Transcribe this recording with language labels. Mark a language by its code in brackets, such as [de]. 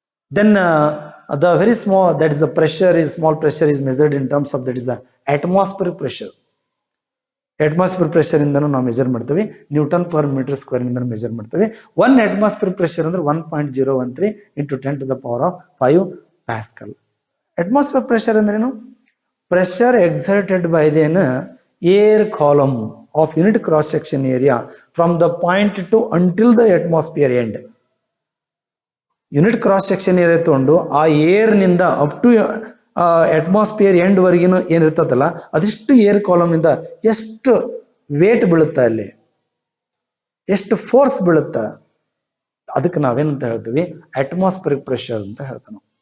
[en] Then the very small, that is the pressure is, small pressure is measured in terms of, that is the atmospheric pressure. [kn] Atmospheric pressure ಇಂದನೂ ನಾವು measure ಮಾಡ್ತೀವಿ, Newton per metre square ಇಂದ measure ಮಾಡ್ತೀವಿ. [en] 1 atmospheric pressure [kn] ಅಂದ್ರೆ [en] 1.013 into 10 to the power of 5 Pascal. Atmospheric pressure [kn] ಅಂದ್ರೇನು? [en] Pressure exerted by the air column of unit cross section area from the point to until the atmosphere end. [kn] Unit cross section area ತಗೊಂಡು ಆ air ನಿಂದ up to atmosphere end ವರೆಗಿನ ಏನಿರ್ತದಲ್ಲ ಅದಿಷ್ಟು air column ಇಂದ ಎಷ್ಟು wait ಬೀಳುತ್ತೆ, ಅಲ್ಲಿ ಎಷ್ಟು ಫೋರ್ಸ್ ಬೀಳುತ್ತೆ, ಅದಕ್ಕೆ ನಾವೇನಂತ ಹೇಳ್ತೀವಿ, ಅಟ್ಮಾಸ್ಫಿಯರಿಕ್ ಪ್ರೆಷರ್ ಅಂತ ಹೇಳ್ತಾನೆ.